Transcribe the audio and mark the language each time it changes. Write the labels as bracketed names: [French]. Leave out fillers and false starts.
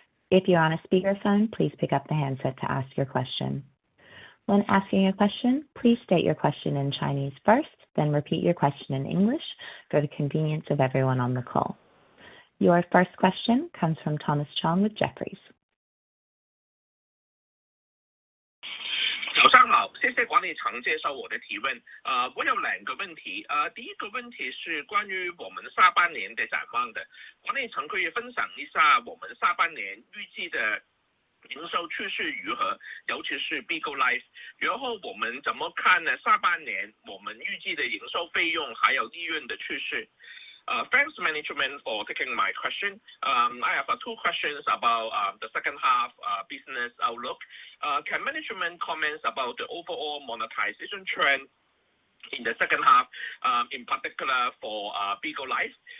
[English] If you're on a speakerphone, please pick up the handset to ask your question. When asking a question, please state your question in Chinese first, then repeat your question in English for the convenience of everyone on the call. Your first question comes from Chong with Jefferies. [Chinese] 早上好，谢谢管理层接受我的提问。我有2个问题。第一个问题是关于我们下半年的展望的。管理层可以分享一下我们下半年预计的营收趋势如何，尤其是 Bigo Live。然后我们怎么看呢？下半年我们预计的营收费用还有利润的趋势。 [English] Thanks management for taking my question. I have 2 questions about the second half business outlook. Can management comment about the overall monetization trend in the second half, in particular for Bigo Live?